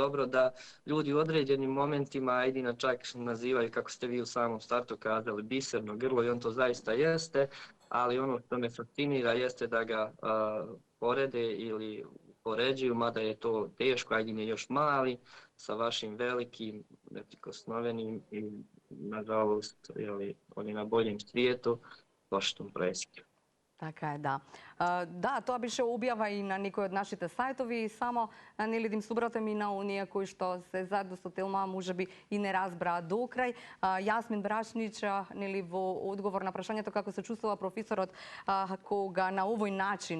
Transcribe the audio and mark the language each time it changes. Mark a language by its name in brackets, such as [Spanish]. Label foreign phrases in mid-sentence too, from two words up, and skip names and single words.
[Bosnian] dobro, da ljudi u određenim momentima Aidina čak nazivaju, kako ste vi u samom startu kazali, biserno grlo i on to zaista jeste, ali ono što me fascinira jeste da ga porede ili poređuju, mada je to teško, Aidin je još mali, sa vašim velikim, neprikosnovenim i nažalost on je na boljem svijetu, lošom presjeću. [Macedonian] Така е, да. Да, тоа беше објава и на некој од нашите сајтови и само нели да им собратам и на оние кои што се заедно со Телма можеби и не разбраа до крај. Јасмин Брашнич нели во одговор на прашањето како се чувствува професорот кога на овој начин